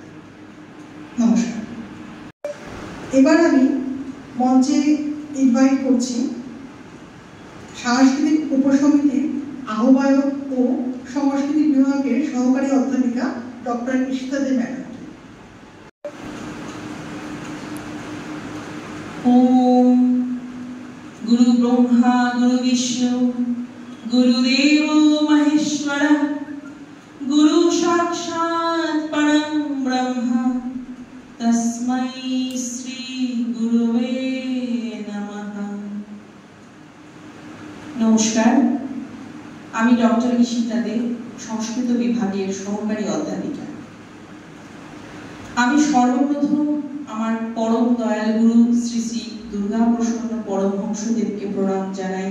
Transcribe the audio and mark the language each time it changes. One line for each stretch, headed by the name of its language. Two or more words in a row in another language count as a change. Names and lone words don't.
Bangla: নমস্কার। এবার আমি মঞ্চে ইনভাইট করছি সাংস্কৃতিক উপসমিতির আহ্বায়ক ও সংস্কৃতি বিভাগের সহকারী অধ্যাপিকা ডক্টর ঈশিতা দে ম্যাডাম।
Sanskrit: ओम गुरु ब्रह्मा गुरु विष्णु गुरुदेव महेश्वर गुरु साक्षात् परम ब्रह्म तस्मै श्री गुरुवे नमः।
Bangla: नमस्कार, আমি ডক্টর ঈশিতা দে, সংস্কৃত বিভাগের সহকারী অধ্যাপিকা। আমি সর্বপ্রথম আমার পরম দয়াল গুরু শ্রী শ্রী দুর্গা প্রসন্ন পরমহংসদেবকে প্রণাম জানাই।